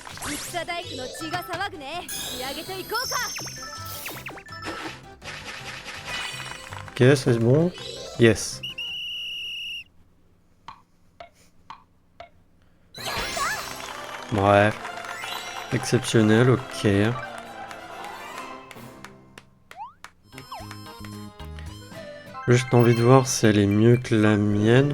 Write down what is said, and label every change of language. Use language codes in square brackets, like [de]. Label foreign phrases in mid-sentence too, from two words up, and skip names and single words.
[ja] 戦大工の血が騒ぐね。仕上げていこうか。 [fr] Ok, c'est bon. Yes. Bref. Exceptionnel, ok. Juste envie de voir si elle est mieux que la mienne.